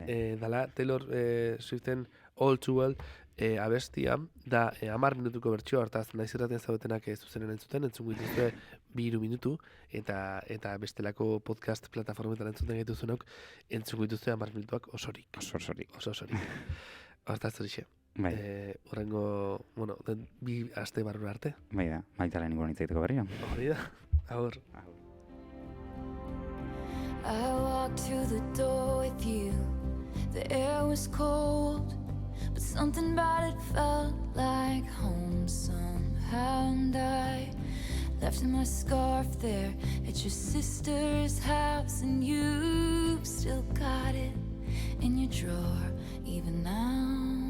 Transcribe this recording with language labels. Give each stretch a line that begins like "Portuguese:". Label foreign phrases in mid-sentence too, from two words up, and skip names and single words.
Basque: Dala, Taylor Swiften All Too Well abestia, da 10 minutuko bertsioa, hartaz, naiz irraten zaudetenak zuzenen entzuten, entzungo dituzue 2 minutu, eta bestelako podcast plataformetan entzuten gaituzunok, entzungo dituzue 10 minutuak osorik. Oso osorik. Hortaz horixe. Horrengo, den 2 aste barru arte. Bai da, maitalen inguruan hitzaiteko berria. Hori da, agur.
English: I walked through the door with you. The air was cold, but something about it felt like home somehow. And I left my scarf there at your sister's house, and you still got it in your drawer even now.